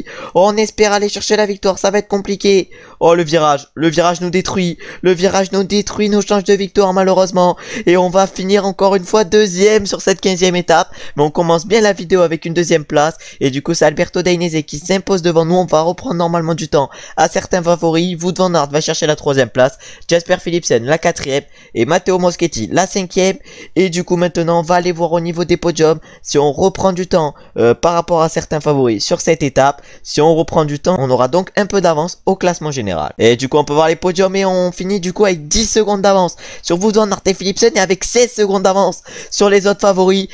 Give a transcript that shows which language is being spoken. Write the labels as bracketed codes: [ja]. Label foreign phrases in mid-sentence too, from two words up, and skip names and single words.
[fr] Oh, on espère aller chercher la victoire, ça va être compliqué. Oh, le virage nous détruit. Nous change de victoire malheureusement. Et on va finir encore une fois deuxième sur cette 15e étape. Mais on commence bien la vidéo avec une deuxième place. Et du coup c'est Alberto Dainese qui s'impose devant nous. On va reprendre normalement du temps à certains favoris. Wout van Aert va chercher la 3e place. Jasper Philipsen la 4e. Et Matteo Moschetti la 5e. Et du coup maintenant on va aller voir au niveau des podiums si on reprend du temps par rapport à certains favoris sur cette étape. Si on reprend du temps, on aura donc un peu d'avance au classement général. Et du coup on peut voir les podiums et on finit du coup avec 10 secondes d'avance sur Wout van Aert et Philipsen et avec 16 secondes d'avance sur les autres favoris.